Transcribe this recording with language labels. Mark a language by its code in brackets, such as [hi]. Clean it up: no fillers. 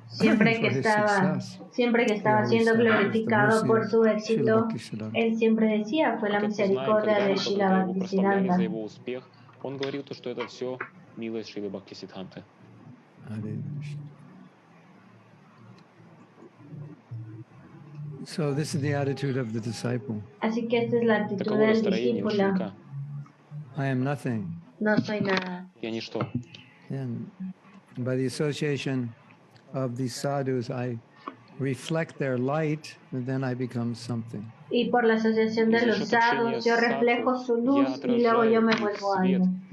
[es] siempre que estaba siendo glorificado por su éxito, él siempre decía, fue la misericordia de Srila Bhaktisiddhanta. [ru] Он говорил, что это все милость Шрилы Бхактисиддханты. [en] So this is the attitude of the disciple. [es] Así que esta es la actitud del discípulo. [en] I am nothing. [es] No soy nada. [ru] Я ничто. [en] And by the association of these sadhus, I reflect their light, and then I become something. [es] Y por la asociación de los sadhus, yo reflejo su luz y luego yo me vuelvo algo.